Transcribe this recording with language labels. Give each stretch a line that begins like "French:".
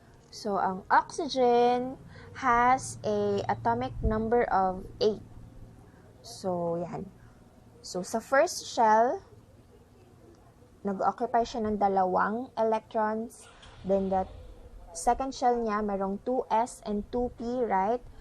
English: So, ang oxygen has a atomic number of 8.
Filipino: So, yan. So, sa first shell, nag-occupy siya ng 2 electrons.
English: Then, the second shell niya, merong 2s and 2p, right?